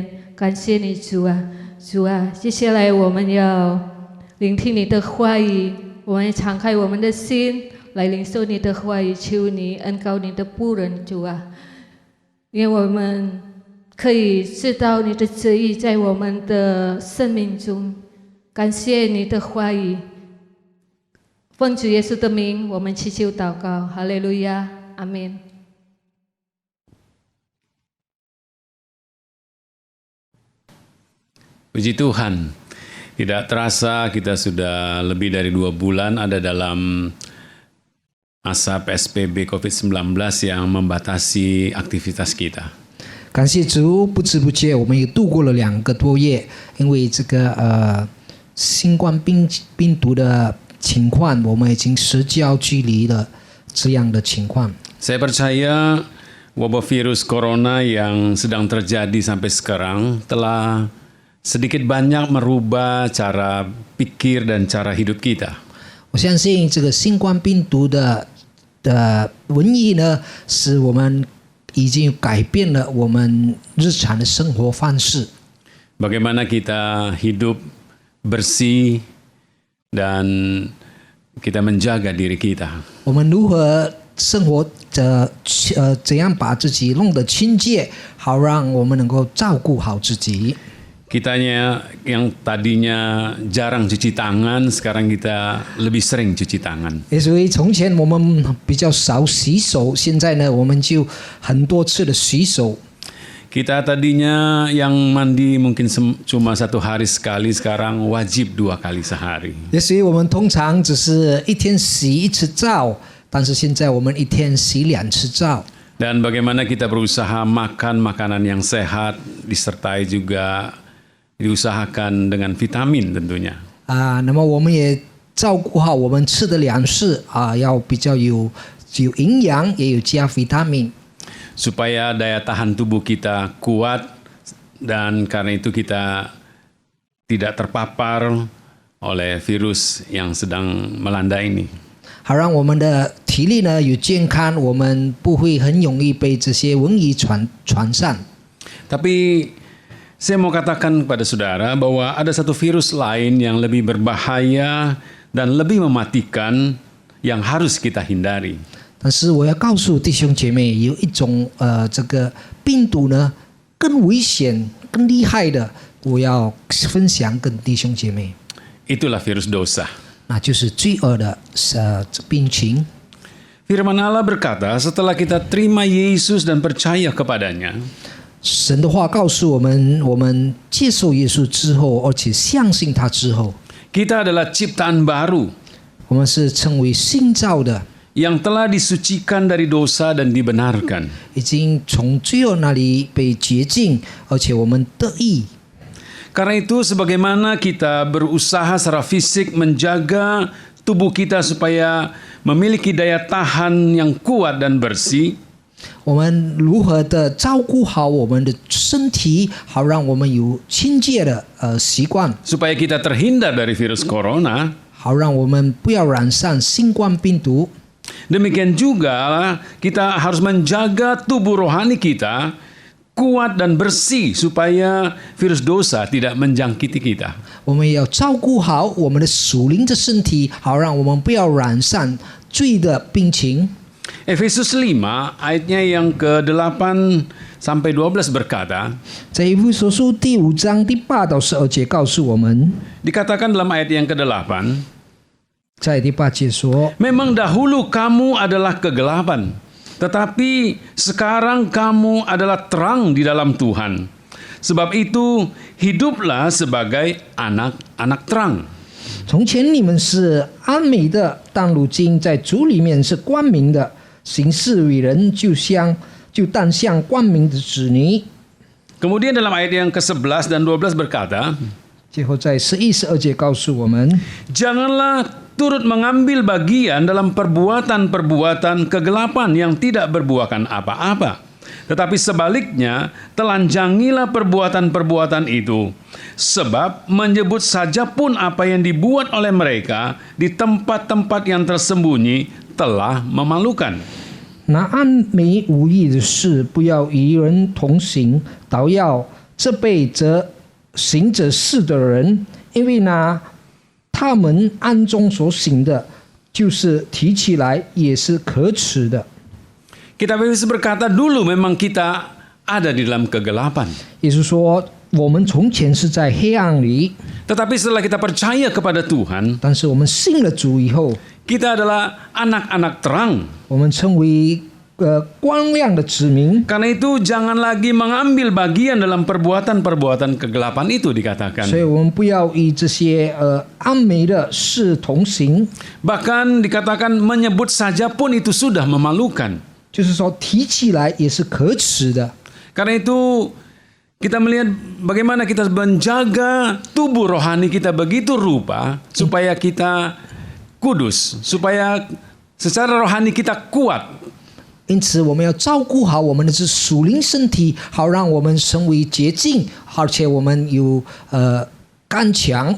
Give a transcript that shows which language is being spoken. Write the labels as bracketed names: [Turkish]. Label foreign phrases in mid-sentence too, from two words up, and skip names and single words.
[Chinese] 感谢你主啊，主啊，接下来我们要聆听你的话语，我们敞开我们的心来领受你的话语，求你恩膏你的仆人主啊，因为我们可以知道你的旨意在我们的生命中。感谢你的话语，奉主耶稣的名，我们祈求祷告，哈利路亚，阿们。 [Indonesian] Puji Tuhan, tidak terasa kita sudah lebih dari 2 bulan ada dalam masa PSBB COVID-19 yang membatasi aktivitas kita. [Chinese] 感谢主，不知不觉我们也度过了2个多月，因为这个新冠病毒的情况，我们已经社交距离了这样的情况。 [Indonesian] Saya percaya wabah virus corona yang sedang terjadi sampai sekarang telah sedikit banyak merubah cara pikir dan cara hidup kita. [Chinese] 我相信这个新冠病毒的瘟疫呢，使我们已经改变了我们日常的生活方式。 [Indonesian] Bagaimana kita hidup bersih dan kita menjaga diri kita. [Chinese] 我们如何生活怎样把自己弄得清洁，好让我们能够照顾好自己。 [Indonesian] Kitanya yang tadinya jarang cuci tangan, sekarang kita lebih sering cuci tangan. [Chinese] 所以从前我们比较少洗手，现在呢我们就很多次的洗手。 [Indonesian] Kita tadinya yang mandi mungkin cuma 1 hari sekali, sekarang wajib 2 kali sehari. [Chinese] 所以我们通常只是一天洗1次澡，但是现在我们一天洗2次澡。 [Indonesian] Dan bagaimana kita berusaha makan makanan yang sehat, disertai juga diusahakan dengan vitamin tentunya. [Chinese] 那么我们也照顾好我们吃的粮食要比较有营养，也有加 vitamin。 [Indonesian] Supaya daya tahan tubuh kita kuat dan karena itu kita tidak terpapar oleh virus yang sedang melanda ini. [Chinese] 好让我们的体力呢有健康，我们不会很容易被这些瘟疫传上。 [Indonesian] Tapi saya mau katakan kepada saudara bahwa ada satu virus lain yang lebih berbahaya dan lebih mematikan yang harus kita hindari. [Chinese] 但是我要告诉弟兄姐妹，有一种这个病毒呢更危险、更厉害的，我要分享跟弟兄姐妹， [Indonesian] Itulah virus dosa. [Chinese] 那就是罪恶的病情。 [Indonesian] Firman Allah berkata, setelah kita terima Yesus dan percaya kepadanya, [Chinese] 神的话告诉我们，我们接受耶稣之后，而且相信他之后， [Indonesian] kita adalah ciptaan baru [Chinese] 我们是称为新造的， [Indonesian] yang telah disucikan dari dosa dan dibenarkan. [Chinese] 已经从罪恶那里被洁净，而且我们得益。 [Indonesian] Karena itu sebagaimana kita berusaha secara fisik menjaga tubuh kita supaya memiliki daya tahan yang kuat dan bersih, [Chinese] 我们如何的照顾好我们的身体，好让我们有清洁的习惯， [Indonesian] supaya kita terhindar dari virus corona. [Chinese] 好让我们不要染上新冠病毒。 [Indonesian] Demikian juga kita harus menjaga tubuh rohani kita kuat dan bersih supaya virus dosa tidak menjangkiti kita. [Chinese] 我们要照顾好我们的属灵的身体，好让我们不要染上罪的病情。 [Indonesian] Efesus 5 ayatnya yang ke-8 sampai 12 berkata, [Chinese] 在以弗所书第5章第8到12节告诉我们， [Indonesian] dikatakan dalam ayat yang ke-8, [Chinese] 在第8节说， [Indonesian] memang dahulu kamu adalah kegelapan, tetapi sekarang kamu adalah terang di dalam Tuhan. Sebab itu hiduplah sebagai anak-anak terang. [Chinese] 从前你们是暗昧的，但如今在主里面是光明的，行事为人就当像光明的子女。 [Indonesian] Kemudian dalam ayat yang ke-11 dan 12 berkata, [Chinese] 最后在11、12节告诉我们， [Indonesian] janganlah turut mengambil bagian dalam perbuatan-perbuatan kegelapan yang tidak berbuahkan apa-apa. Tetapi sebaliknya, telanjangilah perbuatan-perbuatan itu. Sebab menyebut saja pun apa yang dibuat oleh mereka di tempat-tempat yang tersembunyi telah memalukan. [Chinese] 那暗昧无益的事，不要与人同行，倒要责备行这事的人，因为呢，他们暗中所行的，就是提起来也是可耻的。 [Indonesian] Kitab Efesus berkata dulu memang kita ada di dalam kegelapan. [Chinese] 也就是说，我们从前是在黑暗里， [Indonesian] Tetapi setelah kita percaya kepada Tuhan, [Chinese] 但是我们信了主以后， [Indonesian] kita adalah anak-anak terang. [Chinese] 我们成为光亮的子民。 [Indonesian] Karena itu jangan lagi mengambil bagian dalam perbuatan-perbuatan kegelapan itu dikatakan. [Chinese] 所以我们不要与这些暗昧的事同行， [Indonesian] Bahkan dikatakan menyebut saja pun itu sudah memalukan. [Chinese] 就是说提起来也是可耻的。 [Indonesian] Karena itu kita melihat bagaimana kita menjaga tubuh rohani kita begitu rupa supaya kita kudus, supaya secara rohani kita kuat. [Chinese] 因此，我们要照顾好我们的属灵身体，好让我们成为洁净，而且我们有刚强。